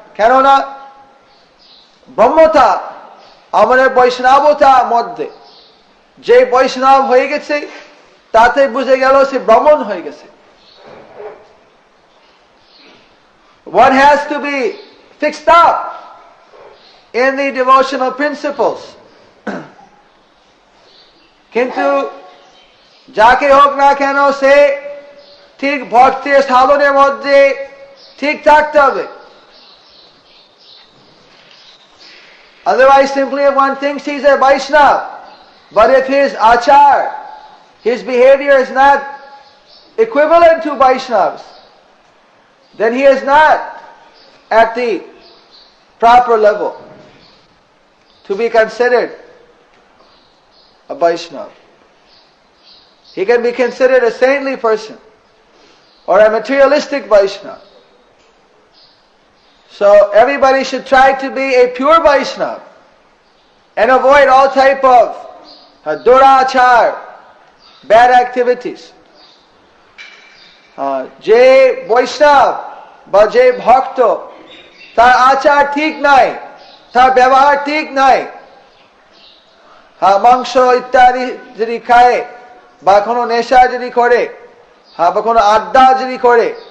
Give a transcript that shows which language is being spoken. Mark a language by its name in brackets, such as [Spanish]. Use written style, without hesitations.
[Bangla] কেননা ব্রহ্মতা আমাদের বৈষ্ণবতার মধ্যে, যে বৈষ্ণব হয়ে গেছে তাতে বুঝে গেল সে ব্রাহ্মণ হয়ে গেছে। [English] One has to be fixed up in the devotional principles. [Bangla] কিন্তু যাকে হোক না কেন সে ঠিক ভক্তির সাধনের মধ্যে ঠিক থাকতে হবে। [English] Otherwise, simply if one thinks he's a Vaishnava, but if his achar, his behavior is not equivalent to Vaishnavas, then he is not at the proper level to be considered a Vaishnava. He can be considered a saintly person or a materialistic Vaishnava. So everybody should try to be a pure Vaishnava and avoid all type of durachar, bad activities. [Bangla] যে বৈষ্ণব বা যে ভক্ত তার আচার ঠিক নাই, তার ব্যবহার ঠিক নাই, মাংস ইত্যাদি যদি খায় বা কোনো নেশা যদি করে বা কোনো আড্ডা যদি করে